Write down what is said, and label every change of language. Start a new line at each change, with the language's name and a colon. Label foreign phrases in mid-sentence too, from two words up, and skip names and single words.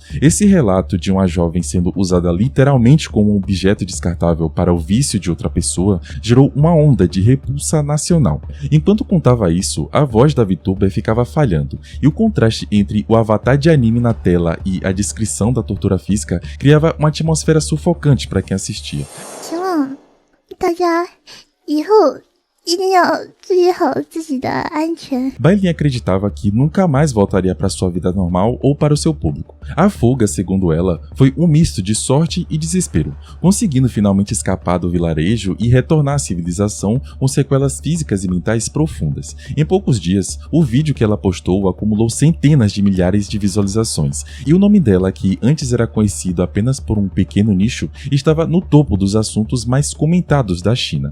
Portuguese: Esse relato de uma jovem sendo usada literalmente como um objeto descartável para o vício de outra pessoa gerou uma onda de repulsa nacional. Enquanto contava isso, a voz da VTuber ficava falhando, e o contraste entre o avatar de anime na tela e a descrição da tortura física criava uma atmosfera sufocante para quem assistia.
Chinese: 希望大家以后一定要注意好自己的安全。
Portuguese: Bailin acreditava que nunca mais voltaria para sua vida normal ou para o seu público. A fuga, segundo ela, foi um misto de sorte e desespero, conseguindo finalmente escapar do vilarejo e retornar à civilização com sequelas físicas e mentais profundas. Em poucos dias, o vídeo que ela postou acumulou centenas de milhares de visualizações, e o nome dela, que antes era conhecido apenas por um pequeno nicho, estava no topo dos assuntos mais comentados da China.